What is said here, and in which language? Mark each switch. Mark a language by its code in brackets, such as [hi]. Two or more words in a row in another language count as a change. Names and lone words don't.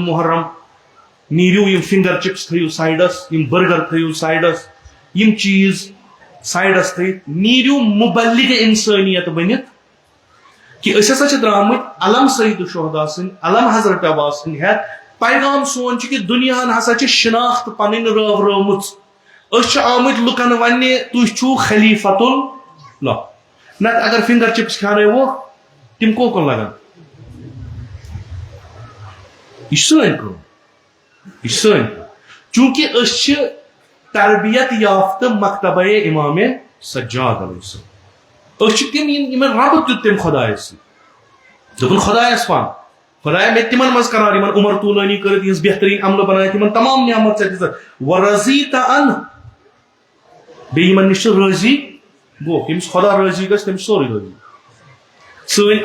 [ks] محرم نیٖرِو یم [en] finger chips [ks] تھٲیِو سایڈس یم برگر تھٲیِو سایڈس یم چیٖز سایڈس تھٲیِتھ نیٖرِو مبلغ انسٲنیت بنِتھ کہ أسۍ ہسا چھِ درٛامٕتۍ علم سید الشہداء سٕنٛدۍ علم حضرت عباس سٕنٛدۍ ہٮ۪تھ پیغام سون چھُ کہ دُنیاہن ہسا چھِ شناخت پنٕنۍ رٲومٕژ أسۍ چھِ آمٕتۍ لُکن وننہِ تُہۍ چھِو [ar] خلیفت اللہ [ks] نتہٕ اگر [en] finger chips [ks] کھیانٲیوکھ تِم کوکُن لگن یہ سٲنۍ کٲم یہ سٲنۍ کٲم چوٗنٛکہِ أسۍ چھِ تربیت یافتہ مکتبہ امام سجاد [ar] علیہ السلام [ks] أسۍ چھِ تِم یِمن رب دیُت تٔمۍ خۄدایس سۭتۍ دوٚپُن خۄدایس ون خۄدایا مےٚ تِمن منٛز قرار یِمن عمر طولانی کٔرِتھ یِہنٛز بہتریٖن عملہٕ بنٲیِتھ یِمن تمام نعمت ژےٚ دِژٕکھ [ar] ورضیٖتَ عنہ [ks] بیٚیہِ یِمن نِش چھِ رٲضی گوٚو ییٚمِس خۄدا رٲضی گژھِ تٔمِس چھُ سورُے رٲضی سٲنۍ